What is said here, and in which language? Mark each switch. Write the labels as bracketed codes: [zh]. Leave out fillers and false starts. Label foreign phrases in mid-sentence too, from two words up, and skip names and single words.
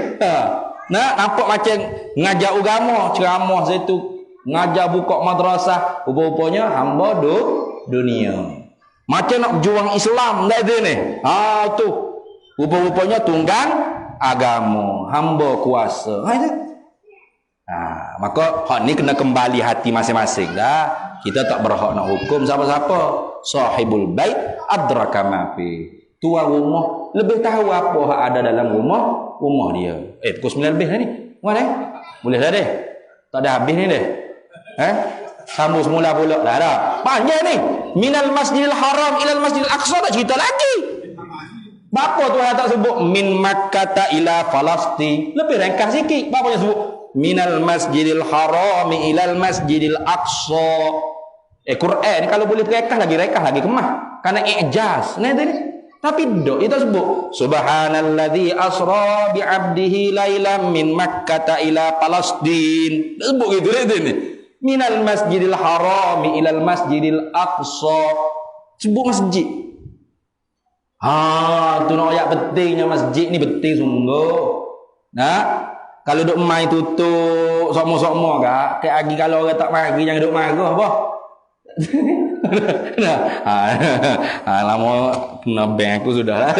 [ms] Nampak macam ngajar agama, ceramah situ, ngajar buka madrasah, rupa-rupanya hamba dunia. Macam nak juang Islam dak ada ni. Tu. Rupa-rupanya tunggang agama, hamba kuasa. Maka hak ni kena kembali hati masing-masing dah. Kita tak berhak nak hukum siapa-siapa. [ar] صاحب البيت أدرى بما فيه. [ms] Tuan rumah lebih tahu apa yang ada dalam rumah dia. Pukul 9 lebih dah ni. Boleh dah deh. Tak ada habis ni deh. Sambung semula pula. Dah. Panjang ni. [ar] من المسجد الحرام إلى المسجد الأقصى, [ms] tak cerita lagi. Bapa Tuhan tak sebut [ar] من مكة إلى فلسطين. [ms] Lebih ringkas sikit. Bapa dia sebut [ar] من المسجد الحرام إلى المسجد الأقصى. [ms] Quran ni kalau boleh ringkas lagi kemah. Karena ijaz. Ni tadi. Tapi dok itu sebut [ar] سبحان الذي أسرى بعبده ليلا من مكة إلى فلسطين. [ms] Sebut gitu ini. [ar] من المسجد الحرام إلى المسجد الأقصى. [ms] Sebut masjid. Tu nak ayat pentingnya masjid ni penting sungguh. Nah, kalau duk mai tutup sokmo-sokmo gak, kayak lagi kalau orang tak mari jangan duk marah apa. Nah, lama kena bank aku sudah lah.